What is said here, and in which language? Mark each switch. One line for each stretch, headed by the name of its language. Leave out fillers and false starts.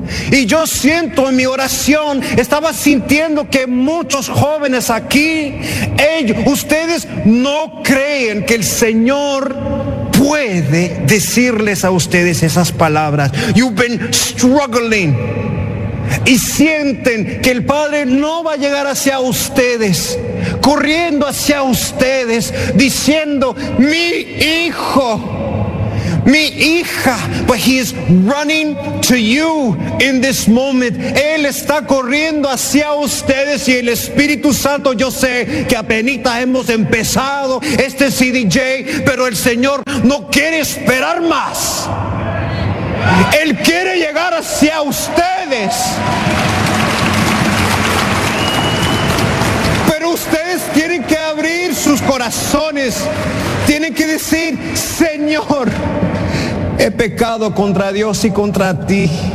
Spanish: Y yo siento en mi oración, estaba sintiendo que muchos jóvenes aquí, ellos, ustedes no creen que el Señor puede decirles a ustedes esas palabras.
English: You've been struggling.
Spanish: Y sienten que el Padre no va a llegar hacia ustedes, corriendo hacia ustedes, diciendo, mi hijo, mi hija.
English: But he is running to you in this moment.
Spanish: Él está corriendo hacia ustedes, y el Espíritu Santo, yo sé que apenita hemos empezado este CDJ, pero el Señor no quiere esperar más. Él quiere llegar hacia ustedes, pero ustedes tienen que abrir sus corazones, tienen que decir, Señor, he pecado contra Dios y contra ti.